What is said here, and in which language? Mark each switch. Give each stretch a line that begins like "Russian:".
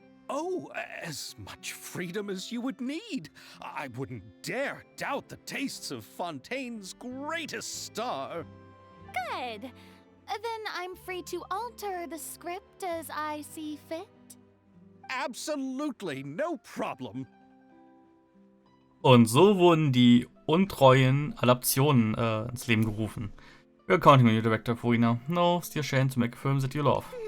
English: Oh, as much freedom as you would need. I wouldn't dare doubt the tastes of Fontaine's greatest star. Good. Then I'm free to alter the script as I see fit. Absolutely no problem.
German: Und so wurden die untreuen Adaptionen ins Leben gerufen.
English: We're counting on you, Director Furina. No steel shame to make films that you love.